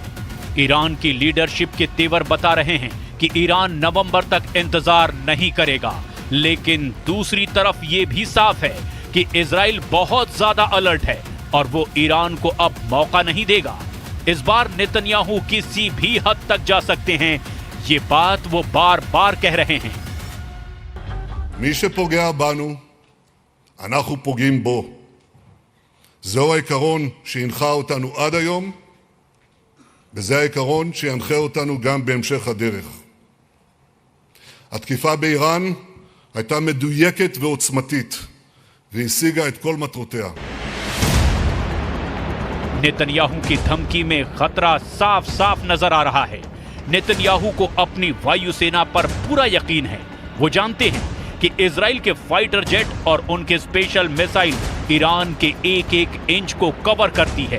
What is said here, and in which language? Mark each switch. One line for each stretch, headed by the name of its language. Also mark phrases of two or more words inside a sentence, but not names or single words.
Hindi: ईरान की लीडरशिप के तेवर बता रहे हैं कि ईरान नवंबर तक इंतजार नहीं करेगा, लेकिन दूसरी तरफ यह भी साफ है कि इजराइल बहुत ज्यादा अलर्ट है और वो ईरान को अब मौका नहीं देगा। इस बार नेतन्याहू किसी भी हद तक जा सकते हैं, ये बात वो बार बार कह रहे हैं।
Hebrew: מי שפוגע בנו, אנחנו פוגעים בו. זהו העיקרון שהנחה אותנו עד היום, וזה העיקרון שינחה אותנו גם בהמשך הדרך. התקיפה באיראן הייתה מדויקת ועוצמתית, והשיגה את כל מטרותיה.
Hindi: नेतन्याहू की धमकी में खतरा साफ साफ नजर आ रहा है। नेतन्याहू को अपनी वायुसेना पर पूरा यकीन है। वो जानते हैं कि इजराइल के
English: fighter jet
Hindi: और उनके स्पेशल मिसाइल ईरान के एक इंच को कवर करती है।